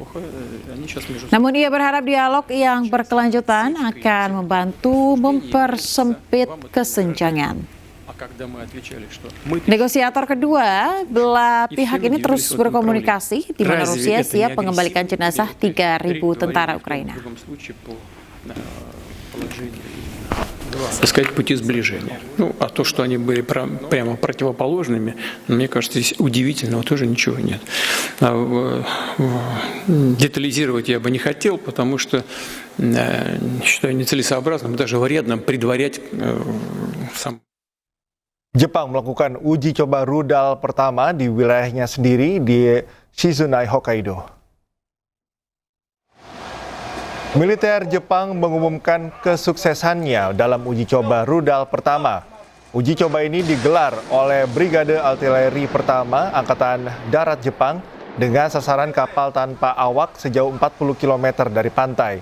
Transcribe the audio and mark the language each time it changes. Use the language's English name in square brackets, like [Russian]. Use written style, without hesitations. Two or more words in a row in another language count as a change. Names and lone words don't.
[Indonesian] Namun ia berharap dialog yang berkelanjutan akan membantu mempersempit kesenjangan. Negosiator kedua belah pihak ini terus berkomunikasi di mana Rusia siap mengembalikan jenazah 3.000 tentara Ukraina. [Russian] Так сказать, пути сближения. Ну, а то, что они были прямо противоположными, мне кажется, здесь удивительного тоже ничего нет. Детализировать я бы не хотел, потому что считаю нецелесообразным, даже вредным предварять сам. [Indonesian] Jepang melakukan uji coba rudal pertama di wilayahnya sendiri di Shizunai, Hokkaido. Militer Jepang mengumumkan kesuksesannya dalam uji coba rudal pertama. Uji coba ini digelar oleh Brigade Artileri Pertama Angkatan Darat Jepang dengan sasaran kapal tanpa awak sejauh 40 km dari pantai.